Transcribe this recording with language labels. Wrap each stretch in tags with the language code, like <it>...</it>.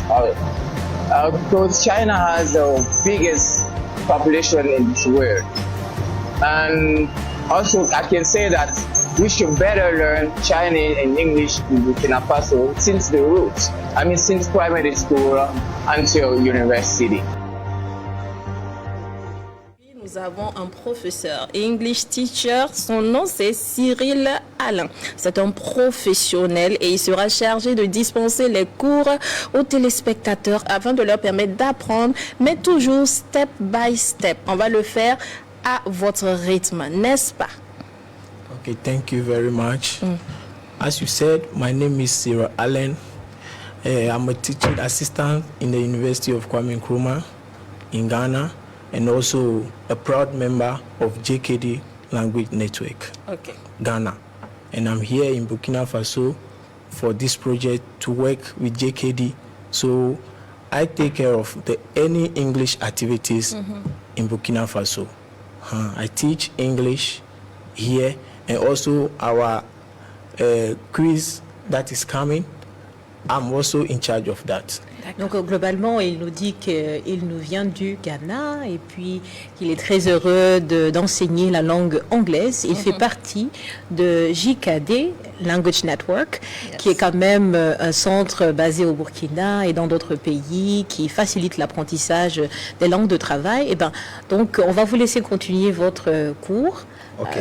<en>Because China has the biggest population in this world. And also I can say that we should better learn Chinese and English in Burkina Faso since the roots. Since primary school until university.</en> <fr>Nous avons un professeur, English teacher, son nom c'est Cyril Alain. C'est un professionnel et il sera chargé de dispenser les cours aux téléspectateurs afin de leur permettre d'apprendre, mais toujours step by step. On va le faire à votre rythme, n'est-ce pas?</fr> <en>Okay, thank you very much. As you said, my name is Cyril Allen. I'm a teaching assistant in the University of Kwame Nkrumah in Ghana, and also a proud member of JKD Language Network, Ghana. And I'm here in Burkina Faso for this project to work with JKD. So I take care of any English activities in Burkina Faso. I teach English here, and also our quiz that is coming. I'm also in charge of that.</en> <fr>Donc globalement, il nous dit qu'il nous vient du Ghana et puis qu'il est très heureux d'enseigner la langue anglaise. Il fait partie de JKD, Language Network, qui est quand même un centre basé au Burkina et dans d'autres pays qui facilite l'apprentissage des langues de travail. Et donc, on va vous laisser continuer votre cours. Okay.</fr>